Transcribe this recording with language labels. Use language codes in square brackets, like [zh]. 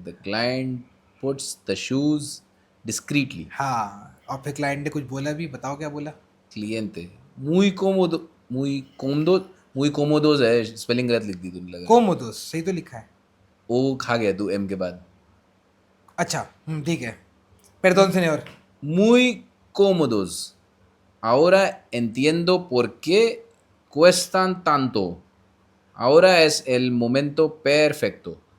[en] The client puts the shoes discreetly. [hi] हाँ, और फिर क्लाइंट ने कुछ बोला भी, बताओ क्या बोला। [es] Cliente. Muy cómodo. Muy cómodo. Muy cómodos है. [hi] स्पेलिंग गलत लिख दी तूने लगा. कोमोदोस सही तो लिखा है। ओ खा गया तू एम के बाद. अच्छा ठीक है, [es] perdón señor। Muy cómodos. Ahora entiendo por qué cuestan tanto. Ahora es el momento perfecto.